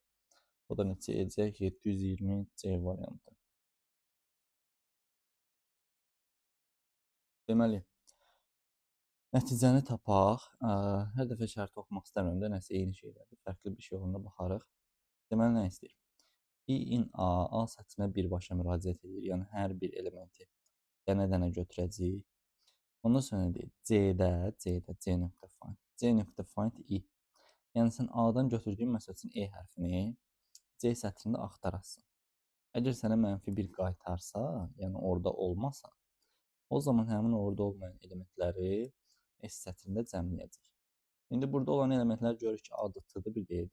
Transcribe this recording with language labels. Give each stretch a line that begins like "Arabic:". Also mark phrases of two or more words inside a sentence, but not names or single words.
Azerbaijani: O da neçə edəcək? 720 C variantı. Deməli, nəticəni tapaq. Hər dəfə şərti oxumaq istəmirəm də, nəsə eyni şeylərdir. Fərqli bir şey olanda baxarıq. Deməli, nə istəyir? i-in A sətrinə birbaşa müraciət edir. Yəni, hər bir elementi dənə-dənə götürəcəyik. Ondan sonra deyir, C.find. C.find i. Yəni, sən A-dan götürdüyün, məsəl üçün, E hərfini C sətrində axtarasın. Əgər sənə -1 qaytarsa, yəni orada olmasa, o zaman həmin orada olmayan elementləri S sətrində cəmləyəcək. İndi burada olan elementlər görür ki, A-dır, T-dır, bir deyil.